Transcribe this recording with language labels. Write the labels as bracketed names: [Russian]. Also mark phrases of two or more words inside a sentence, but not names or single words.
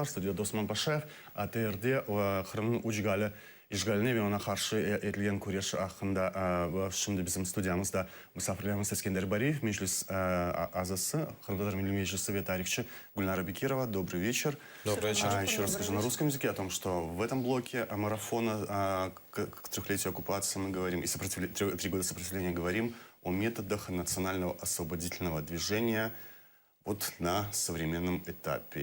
[Crimean Tatar] Stüdyoda Osman Paşaev. TR'de Kırım'ın Ucgali işgaline ve ona karşı edilen kuruluş hakkında şimdi bizim stüdyamızda misafirlerimiz Eskender Bariyev, Meclis Azası, Kırım Татар Milli Meclisi ve tarihçi Гульнара Бекирова. [Russian] Добрый вечер. Добрый вечер. Еще раз скажу на русском языке о том, что в этом блоке марафона к трехлетию оккупации мы говорим, и 3 года сопротивления говорим о методах национального освободительного движения вот на современном этапе.